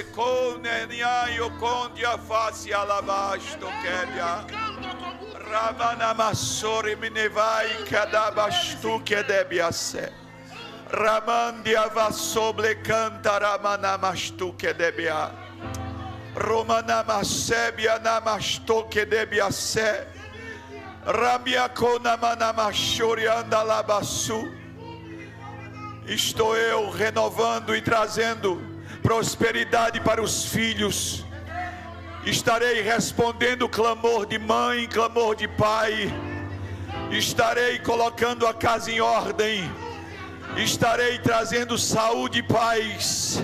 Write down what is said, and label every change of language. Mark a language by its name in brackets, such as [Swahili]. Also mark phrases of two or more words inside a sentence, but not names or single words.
[Portuguese] Konenia Yokondia Face Alabasto Kedia Ramana Masori Minevai Kadabastu Kedebiase Ramandia Vasoble Canta Ramana Mastu Kedebia Romana Masebia Namasto Kedebiase Ramiakona Manamashori Andalabasu. Estou eu renovando e trazendo prosperidade para os filhos. Estarei respondendo clamor de mãe, clamor de pai. Estarei colocando a casa em ordem. Estarei trazendo saúde e paz.